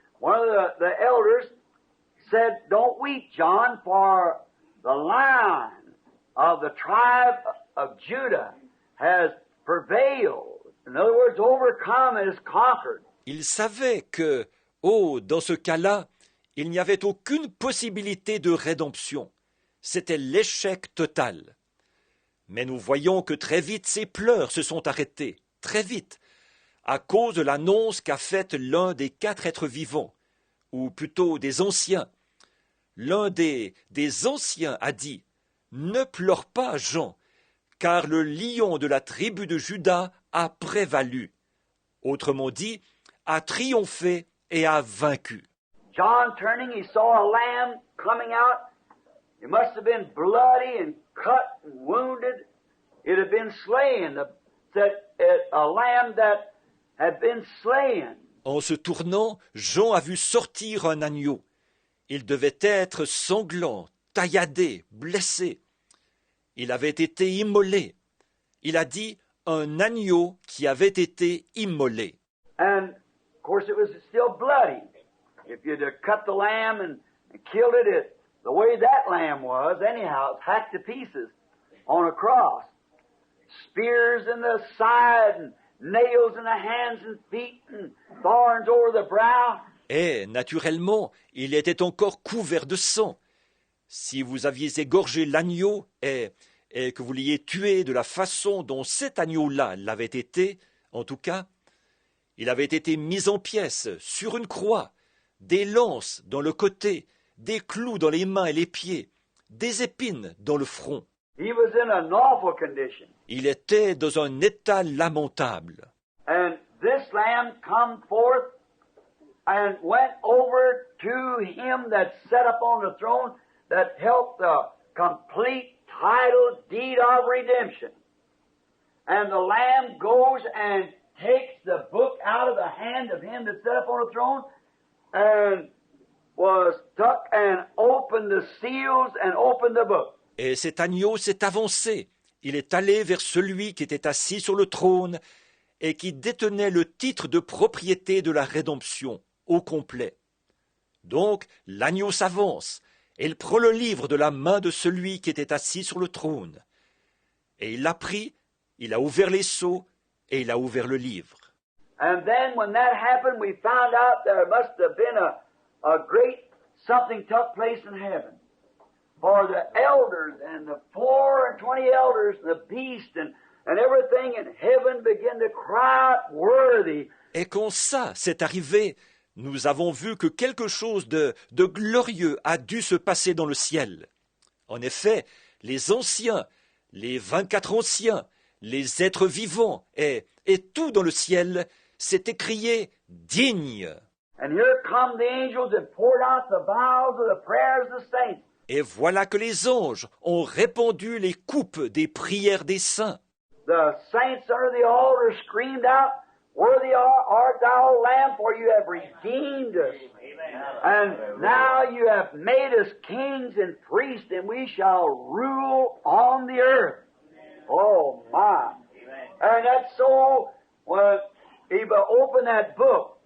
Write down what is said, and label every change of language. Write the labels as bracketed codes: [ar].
[en] One of the elders said, "Don't weep, John, for the Lion of the tribe of Judah has prevailed." In other words, overcome and has conquered. [fr] Il savait que, dans ce cas-là, il n'y avait aucune possibilité de rédemption. C'était l'échec total. Mais nous voyons que très vite ces pleurs se sont arrêtés, très vite, à cause de l'annonce qu'a faite l'un des 4 êtres vivants, ou plutôt des anciens. L'un des anciens a dit « Ne pleure pas, Jean, car le lion de la tribu de Juda a prévalu. » Autrement dit, a triomphé et a vaincu. [en] John turning, he saw a lamb coming out. It must have been bloody and cut and wounded. It had been slain. A lamb that had been slain. [fr] En se tournant, Jean a vu sortir un agneau. Il devait être sanglant, tailladé, blessé. Il avait été immolé. Il a dit un agneau qui avait été immolé. [en] And of course it was still bloody. If you'd have cut the lamb and killed it, the way that lamb was, anyhow, it's hacked to pieces on a cross. Spears in the side and nails in the hands and feet and thorns over the brow. [fr] Et, naturellement, il était encore couvert de sang. Si vous aviez égorgé l'agneau et que vous l'ayez tué de la façon dont cet agneau-là l'avait été, en tout cas, il avait été mis en pièces sur une croix, des lances dans le côté, des clous dans les mains et les pieds, des épines dans le front. [en] He was in an awful condition. [fr] Il était dans un état lamentable. [en] And this lamb come forth and went over to him that sat upon the throne that held the complete title deed of redemption. And the lamb goes and takes the book out of the hand of him that sat upon the throne and was stuck and opened the seals and opened the book. [fr] Et cet agneau s'est avancé. Il est allé vers celui qui était assis sur le trône et qui détenait le titre de propriété de la rédemption au complet. Donc l'agneau s'avance et il prend le livre de la main de celui qui était assis sur le trône. Et il l'a pris, il a ouvert les sceaux et il a ouvert le livre. [en] And then when that happened, we found out there must have been a great something took place in heaven. For the elders and the 24 elders, the beast and everything in heaven began to cry out, "Worthy." [fr] Et quand ça s'est arrivé, nous avons vu que quelque chose de glorieux a dû se passer dans le ciel. En effet, les anciens, les 24 anciens, les êtres vivants et tout dans le ciel s'est écrié « digne ». [en] And here come the angels and poured out the vials of the prayers of the saints. [fr] Et voilà que les anges ont répandu les coupes des prières des saints. [en] The saints under the altar screamed out, "Worthy art thou, Lamb, for you have redeemed us. And now you have made us kings and priests, and we shall rule on the earth." Oh, my. And that's so, when he opened that book.